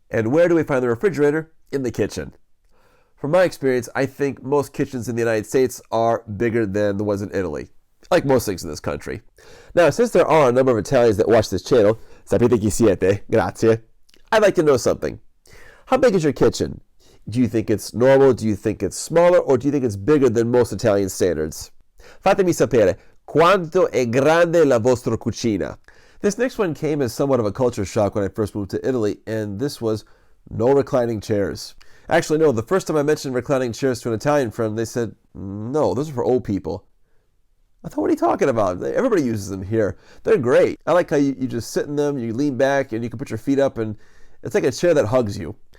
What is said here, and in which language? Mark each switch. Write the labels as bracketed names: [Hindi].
[English] And where do we find the refrigerator? In the kitchen. From my experience, I think most kitchens in the United States are bigger than the ones in Italy, like most things in this country. Now, since there are a number of Italians that watch this channel, [Italian] sapete chi siete, grazie, [English] I'd like to know something. How big is your kitchen? Do you think it's normal? Do you think it's smaller? Or do you think it's bigger than most Italian standards? [Italian] Fatemi sapere, quanto è grande la vostra cucina? [English] This next one came as somewhat of a culture shock when I first moved to Italy, and this was no reclining chairs. Actually, no, the first time I mentioned reclining chairs to an Italian friend, they said, no, those are for old people. I thought, what are you talking about? Everybody uses them here. They're great. I like how you just sit in them, you lean back, and you can put your feet up, and it's like a chair that hugs you.